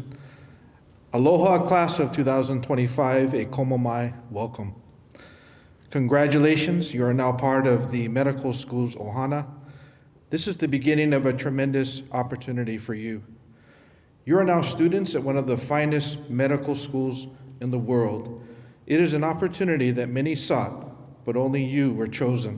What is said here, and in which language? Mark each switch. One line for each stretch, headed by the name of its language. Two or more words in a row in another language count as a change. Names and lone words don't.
English: Aloha, class of 2025,
Hawaiian: e komo mai,
English: welcome. Congratulations, you are now part of the medical school's ohana. This is the beginning of a tremendous opportunity for you. You are now students at one of the finest medical schools in the world. It is an opportunity that many sought, but only you were chosen.